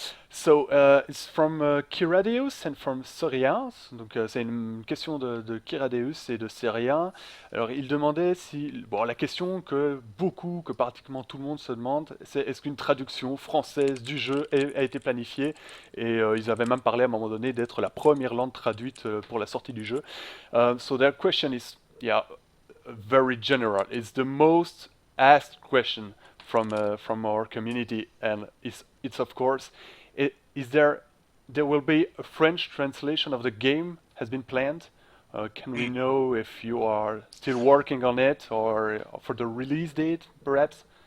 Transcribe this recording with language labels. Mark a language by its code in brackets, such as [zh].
[en] So it's from Kiradeus and from Soriens. [fr] Donc c'est une question de Kiradeus et de Sérien. Alors il demandait si bon la question que pratiquement tout le monde se demande, c'est est-ce qu'une traduction française du jeu a été planifiée et ils avaient même parlé à un moment donné d'être la première langue traduite pour la sortie du jeu. [en] So their question is yeah very general. It's the most asked question from our community, and it's of course, is there will be a French translation of the game has been planned? Can we know if you are still working on it or for the release date, perhaps?